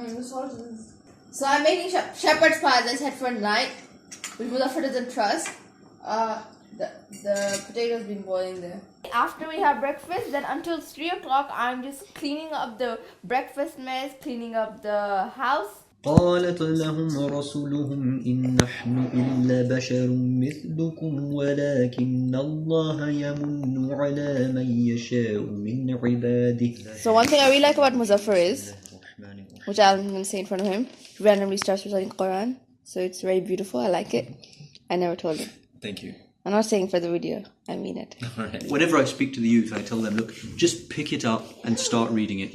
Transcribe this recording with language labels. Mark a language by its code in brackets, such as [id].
[en] So I'm making shepherd's pie, as I said, for night, which Muzaffer doesn't trust. The potatoes been boiling there. After we have breakfast, then until 3 o'clock, I'm just cleaning up the breakfast mess, cleaning up the house. [ar] قالت لهم رسلهم إن نحن إلا بشر مثلكم ولكن الله يمن على من يشاء من عباده. [en] So one thing I really like about Muzaffer is, which I'm going to say in front of him, he randomly starts reciting Quran. So it's very beautiful. I like it. I never told him. Thank you. I'm not saying for the video. I mean it. Whenever I speak to the youth, I tell them, look, just pick it up and start reading it.